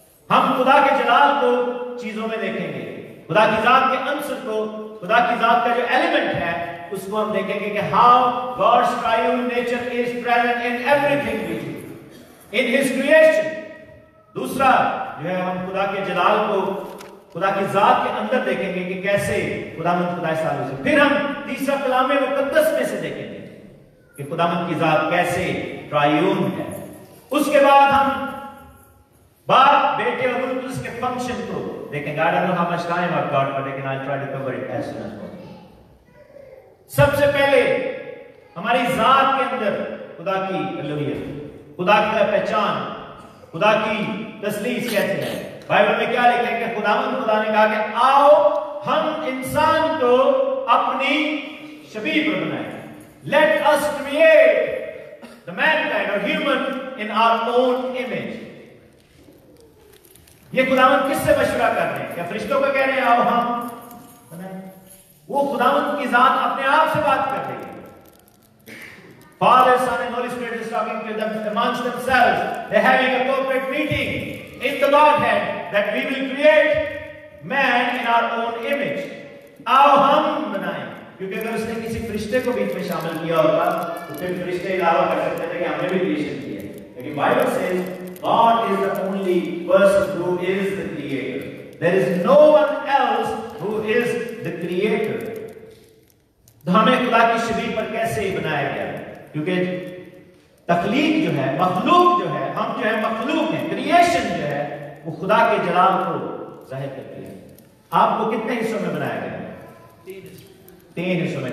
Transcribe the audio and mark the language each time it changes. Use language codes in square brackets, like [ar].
[ur] ہم خدا کے جلال کو چیزوں میں دیکھیں گے, خدا کی ذات کے عنصر کو, خدا کی ذات کا جو ایلیمنٹ ہے اس کو ہم دیکھیں گے کہ [en] how God's triune nature is present in everything we do, in His creation. [ur] دوسرا جو ہے, ہم خدا کے جلال کو خدا کی ذات کے اندر دیکھیں گے کہ کیسے خداوند خدا سالوں سے. پھر ہم تیسرا کلام مقدس میں سے دیکھیں گے کہ خداوند کی ذات کیسے ٹرائیون ہے. اس کے بعد ہم باپ, بیٹے اور روح القدس کے فنکشن کو دیکھیں گے. [en] I don't know how much time I've got, but I'll try to cover it as soon as possible. [ur] سب سے پہلے ہماری ذات کے اندر خدا کی الوہیت, خدا کی پہچان, خدا کی تسلیث کیسے ہے. بائبل میں کیا لکھا ہے کہ خداوند خدا نے کہا کہ آؤ ہم انسان کو اپنی شبیہ پر بنائیں. [en] Let us create the mankind or human in our own image. [ur] یہ خداوند کس سے مشورہ کر رہے ہیں؟ کیا فرشتوں کو کہہ رہے ہیں آؤ ہم بنائیں؟ وہ خداوند کی ذات اپنے آپ سے بات کر رہی ہے. [en] Father, Son and Holy Spirit is talking to them amongst themselves. They're having a corporate meeting in the Godhead that we will create man in our own image. [ur] آؤ ہم بنائیں. کیونکہ اگر اس نے کسی فرشتے کو بیچ میں شامل کیا ہوتا تو پھر فرشتے علاوہ کر سکتے تھے کہ ہم نے بھی کریشن کی ہے. [en] لیکن Bible says God is the only person who is the creator. There is no one else who is the creator. [ur] تو ہمیں خدا کی شبیہ پر کیسے ہی بنایا گیا ہے؟ کیونکہ تخلیق جو ہے, مخلوق جو ہے, ہم جو ہے مخلوق ہیں, کریشن جو ہے وہ خدا کے جلال کو ظاہر کرتی ہے. آپ کو کتنے حصوں میں بنایا گیا ہے؟ 3 حصوں میں.